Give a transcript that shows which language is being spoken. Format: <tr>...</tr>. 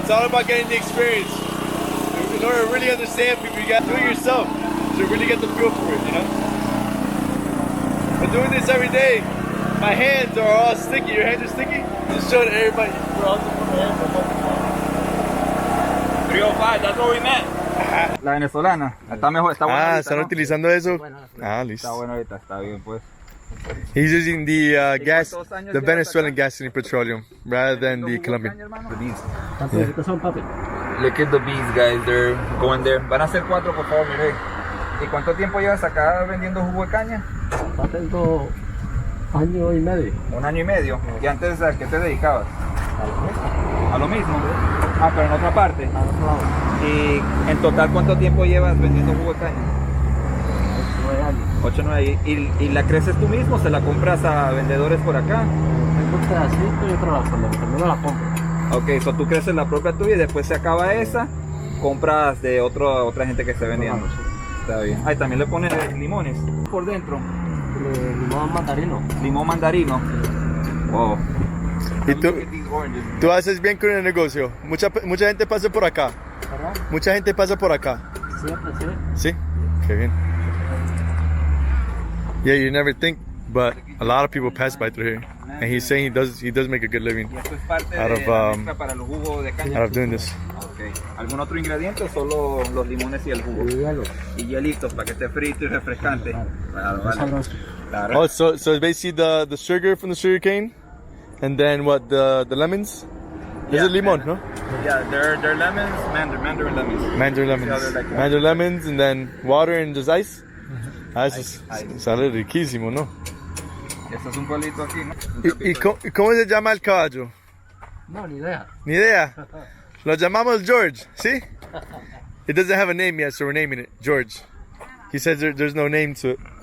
<en>It's all about getting the experience. In order to really understand people, you got to do it yourself to really get the feel for it, you know? But doing this every day, my hands are all sticky. Your hands are sticky? Just show to everybody. We're all just put our hands up. 305, that's what we meant.</en> <es>La venezolana, está mejor, está buena. ¿Están utilizando eso? Listo. Está bueno ahorita, está bien pues.</es> <en>He's using the gas, the Venezuelan gas and petroleum, rather than the Colombian. The bees. Look at the bees, guys. They're going there.</en> <es>Van a ser 4, por favor, mire. ¿Y cuánto tiempo llevas acá vendiendo jugo de caña? Tengo año y medio. 1 año y medio. ¿Y antes a qué te dedicabas? A lo mismo. Ah, pero en otra parte. A otro lado. ¿Y en total cuánto tiempo llevas vendiendo jugo de caña? 9 años. 8, 9. ¿Y la creces tú mismo o se la compras a vendedores por acá? Tengo un pedacito y otro lado. Primero la compro. Ok, so tú creces la propia tuya y después se acaba esa, compras de otra gente que esté vendiendo. Está bien. Ahí también le pones limones por dentro. Limón mandarino. Limón mandarino. Wow. ¿Y tú haces bien con el negocio? Mucha gente pasa por acá. ¿Verdad? Mucha gente pasa por acá. Siempre, sí. ¿Sí? Qué bien.</es> <en>Yeah, you never think, but a lot of people pass by through here. And he's saying he does make a good living</en> <es>Y esto es parte</es> <en>out</en> <es>de la mezcla para el jugo de caña.</es> <en>out of doing this. Okay.</en> <es>¿Algún otro ingrediente o solo los limones y el jugo? Y hielitos para que esté frito y refrescante. Claro, vale. Claro.</es> <en>Oh, so it's basically the sugar from the sugar cane, and then what, the lemons? Is it limon, no? Yeah, they're lemons, mandarin lemons. Mandarin Yeah, lemons. they're like Mandarin lemons, and then water and just ice. Ice.</en> <es>Sale riquísimo, ¿no? Este es un pueblito aquí, ¿no? ¿Y cómo se llama el caballo? No, ni idea. Ni idea. Lo llamamos George, ¿sí?</es> <en>It doesn't have a name yet, so we're naming it George. He says there's no name to it.</en>